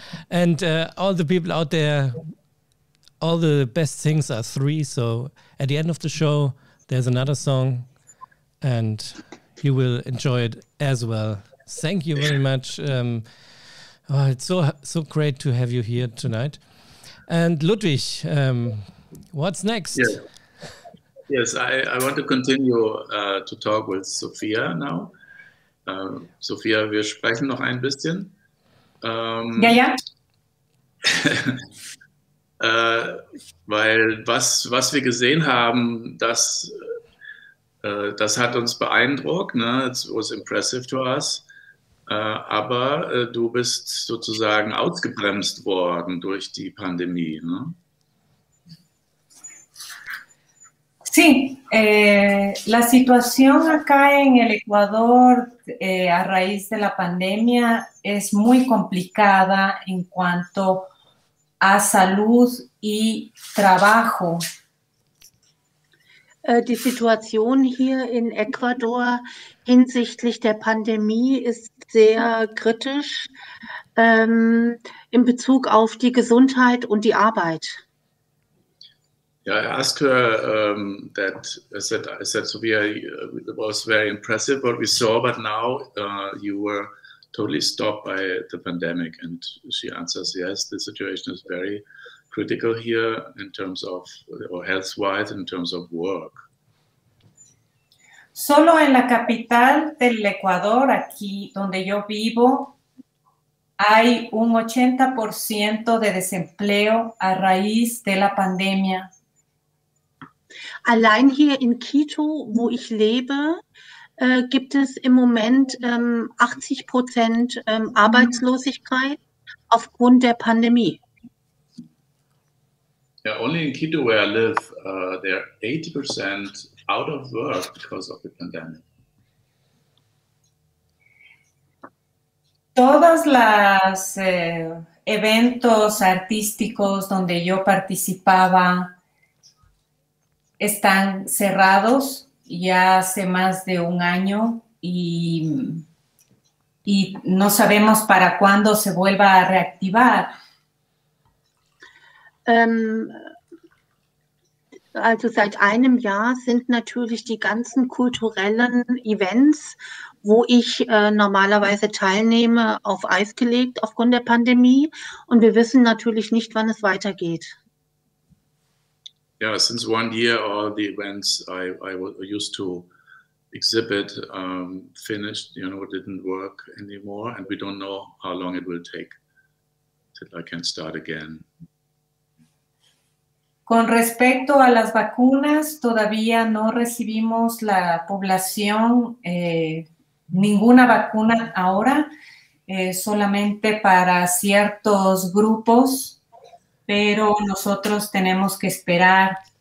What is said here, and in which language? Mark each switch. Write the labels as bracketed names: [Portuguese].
[English] And all the people out there, all the best things are 3, so at the end of the show there's another song and you will enjoy it as well. Thank you very much. It's so great to have you here tonight. And Ludwig, what's next? Yes, I want to continue to talk with Sophia now. [German] Sophia, wir sprechen noch ein bisschen. Ja. Weil was wir gesehen haben, das hat uns beeindruckt, ne? [English] It was impressive to us. [German] Aber du bist sozusagen ausgebremst worden durch die Pandemie, ne? [Spanish] Sí, la situación acá en el Ecuador a raíz de la pandemia es muy complicada en cuanto a salud y trabajo. [German] Die Situation hier in Ecuador hinsichtlich der Pandemie ist sehr kritisch in Bezug auf die Gesundheit und die Arbeit. [English] Yeah, I asked her I said, Sophia, it was very impressive what we saw, but now you were totally stopped by the pandemic. And she answers, yes, the situation is very critical here in terms of, or health-wise, in terms of work. [Spanish] Solo en la capital del Ecuador, aquí donde yo vivo, hay un 80% de desempleo a raíz de la pandemia. [German] Allein hier in Quito, wo ich lebe, gibt es im Moment 80% Arbeitslosigkeit aufgrund der Pandemie. [English] Yeah, only in Quito where I live, there are 80% out of work because of the pandemic. [Spanish] Todos los eventos artísticos donde yo participaba están cerrados ya hace más de un año y no sabemos para cuándo se vuelva a reactivar. [German] Also seit einem Jahr sind natürlich die ganzen kulturellen Events, wo ich normalerweise teilnehme, auf Eis gelegt aufgrund der Pandemie. Und wir wissen natürlich nicht, wann es weitergeht. [English] Yeah, since 1 year, all the events I used to exhibit finished, didn't work anymore. And we don't know how long it will take till I can start again. [Spanish] Con respecto a las vacunas, todavía no recibimos la población ninguna vacuna ahora, solamente para ciertos grupos, pero nosotros tenemos que esperar.